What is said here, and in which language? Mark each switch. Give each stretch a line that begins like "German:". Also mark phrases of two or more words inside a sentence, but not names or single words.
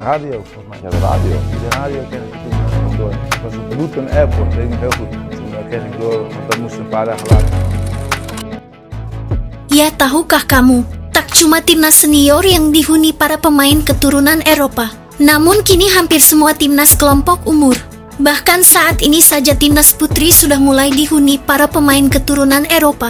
Dutch: radio volgens mij. Ja, de radio. De radio ken ik toen nog door. Het was op Luton Airport, weet ik nog heel goed. Toen ken ik door, want dat moest een paar dagen later.
Indonesian: Ya, tahukah kamu, tak cuma timnas senior yang dihuni para pemain keturunan Eropa, namun kini hampir semua timnas kelompok umur. Bahkan saat ini saja timnas putri sudah mulai dihuni para pemain keturunan Eropa.